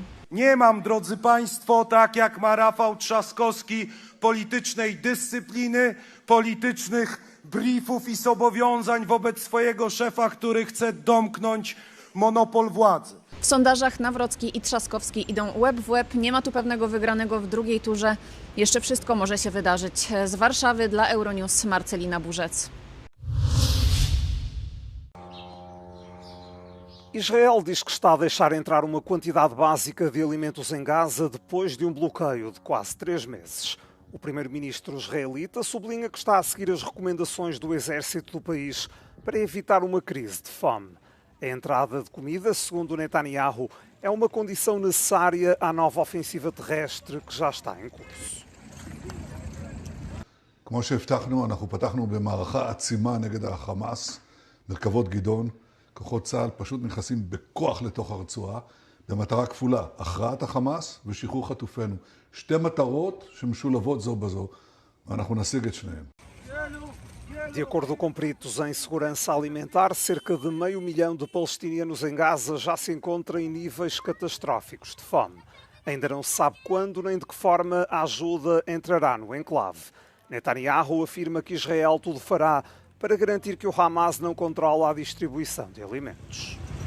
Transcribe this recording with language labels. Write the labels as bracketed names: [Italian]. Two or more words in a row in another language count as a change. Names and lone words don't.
[Polish] Nie mam, drodzy Państwo, tak jak ma Rafał Trzaskowski, politycznej dyscypliny, politycznych briefów i zobowiązań wobec swojego szefa, który chce domknąć monopol władzy. W sondażach Nawrocki i Trzaskowski idą łeb w łeb. Nie ma tu pewnego wygranego w drugiej turze. Jeszcze wszystko może się wydarzyć. Z Warszawy dla Euronews Marcelina Burzec. [Portuguese] Israel diz que está a deixar entrar uma quantidade básica de alimentos em Gaza depois de bloqueio de quase 3 meses. O primeiro-ministro israelita sublinha que está a seguir as recomendações do exército do país para evitar uma crise de fome. A entrada de comida, segundo Netanyahu, é uma condição necessária à nova ofensiva terrestre que já está em curso. [Hebrew] כמו שהבטחנו, אנחנו פתחנו במערכה עצימה נגד החמאס, מרכבות גדעון. כוחות צה"ל פשוט נכנסים בכוח לתוך הרצועה, במטרה כפולה, הכרעת החמאס ושחרור חטופינו. שתי מטרות שמשולבות זו בזו, ואנחנו נשיג את שניהם. [Portuguese] De acordo com peritos em segurança alimentar, cerca de 500 mil de palestinianos em Gaza já se encontram em níveis catastróficos de fome. Ainda não se sabe quando nem de que forma a ajuda entrará no enclave. Netanyahu afirma que Israel tudo fará para garantir que o Hamas não controla a distribuição de alimentos.